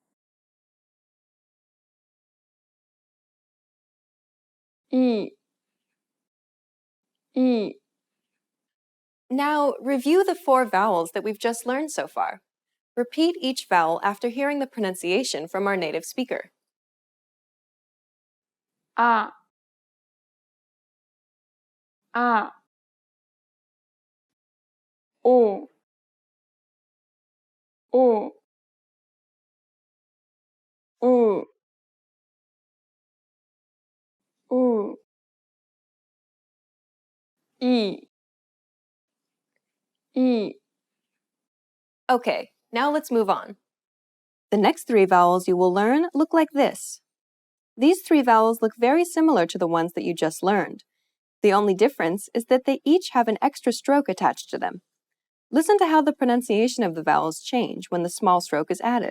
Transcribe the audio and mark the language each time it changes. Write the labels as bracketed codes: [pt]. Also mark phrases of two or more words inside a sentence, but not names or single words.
[en] E. E. Now, review the 4 vowels that we've just learned so far. Repeat each vowel after hearing the pronunciation from our native speaker. A. A. O. O. U. U. E. E. Okay, now let's move on. The next 3 vowels you will learn look like this. These 3 vowels look very similar to the ones that you just learned. The only difference is that they each have an extra stroke attached to them. Listen to how the pronunciation of the vowels change when the small stroke is added.